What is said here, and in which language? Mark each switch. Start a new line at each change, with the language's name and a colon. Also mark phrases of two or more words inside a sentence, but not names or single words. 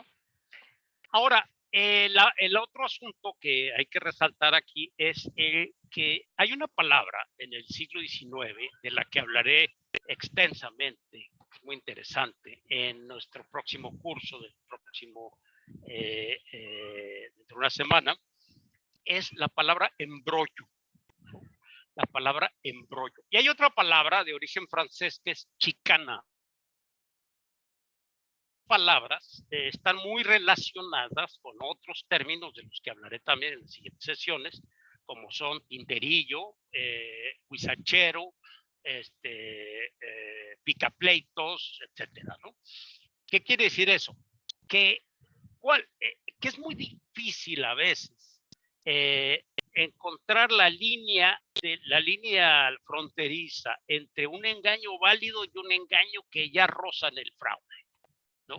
Spanish: Ahora, el otro asunto que hay que resaltar aquí es que hay una palabra en el siglo XIX de la que hablaré extensamente, muy interesante, en nuestro próximo curso del próximo, dentro de una semana, es la palabra embrollo. La palabra embrollo. Y hay otra palabra de origen francés que es chicana. Palabras están muy relacionadas con otros términos de los que hablaré también en las siguientes sesiones, como son tinterillo, huizachero, picapleitos, etcétera, ¿no? ¿Qué quiere decir eso? Que es muy difícil a veces encontrar la línea fronteriza entre un engaño válido y un engaño que ya roza en el fraude, ¿no?